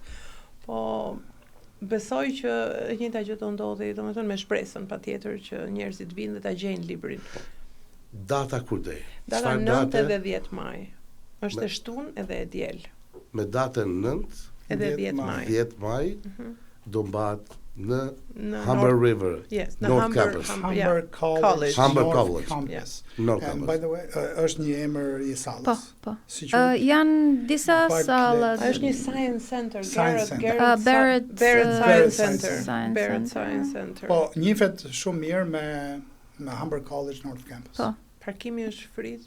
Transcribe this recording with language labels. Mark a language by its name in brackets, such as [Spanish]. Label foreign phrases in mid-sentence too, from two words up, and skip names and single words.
[Albanian] Po besoj që e njëjta gjë do ndodhi, domethënë me shpresën patjetër që njerëzit vinë dhe ta gjejnë librin. Data kur do? Data 9 edhe 10 maj. Është e shtunë edhe e diel. Me datën 9 edhe 10 maj. 10 maj do mbahet në Humber River, North Campus. Humber College. Humber College. Campus. North And Campus. [English] by the way, [Albanian] është një emër i sallës. Po. Si Janë disa sallat. Është një Science Center, Barrett Science Center. Po, njihet shumë mirë me Humber College North Campus. Po. Parkimi është frit.